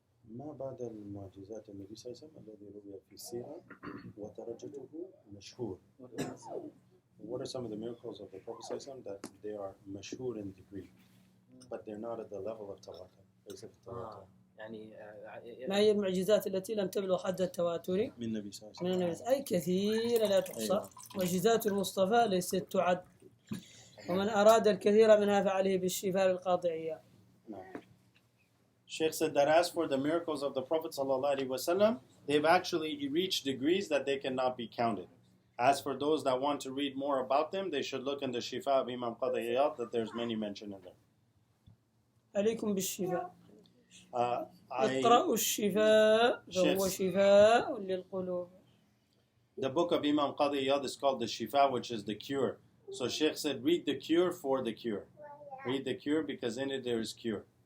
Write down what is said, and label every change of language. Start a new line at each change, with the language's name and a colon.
Arabic: ما بعد المعجزات النبي صلى الله عليه وسلم الذي روي في السيرة ودرجته مشهور.
English: What are some of the miracles of the Prophet
Arabic: صلى الله عليه وسلم
English: that they are mashhur in degree, but they're not at the level of tawatur?
Arabic: يعني ما هي المعجزات التي لم تبلغ حد التواتر من النبي صلى الله عليه وسلم؟ أي كثيرة لا تحصى. معجزات المصطفى ليست تعد، ومن أراد الكثير منها فعليه بالشفاء القاطعية.
English: Sheikh said that as for the miracles of the Prophet ﷺ, they've actually reached degrees that they cannot be counted. As for those that want to read more about them, they should look in the Shifa of Imam Qadi Iyad, that there's many mentioned in there.
Arabic: عليكم بالشفاء. اقرأوا الشفاء فهو شفاء للقلوب.
English: The book of Imam Qadi Iyad is called the Shifa, which is the cure. So Sheikh said, read the cure for the cure. Read the cure because in it there is cure.